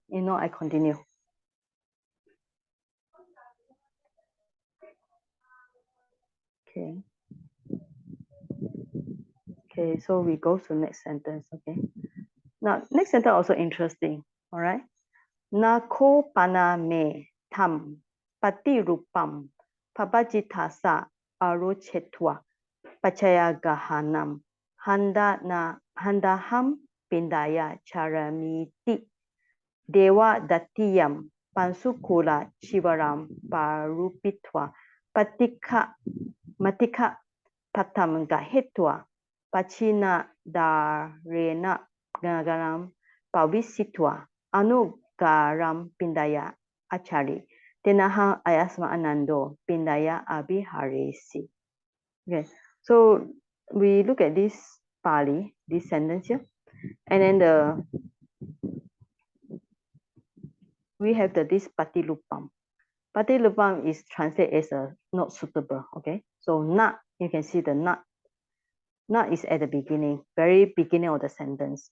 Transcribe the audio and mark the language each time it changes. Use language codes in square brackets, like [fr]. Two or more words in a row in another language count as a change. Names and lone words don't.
[en] You know, I continue. Okay. Okay, so we go to next sentence. Okay. Now, next sentence also interesting. All right. [pi] Nako pana me tam pati rupam pabajitasa arochetwa pachaya gahanam handaham pindaya charamiti dewa datiyam pansukula chivaram parupitwa patika matika patam gahetwa pachina darena gagaram pavisitwa anugaram pindaya achari tenaha ayasma anando pindaya abhiharesi. [en] Okay, so we look at this Pali, this sentence here, and then we have this patilupam. Patilupam is translated as a not suitable. Okay, so not, you can see the not is at the beginning, very beginning of the sentence.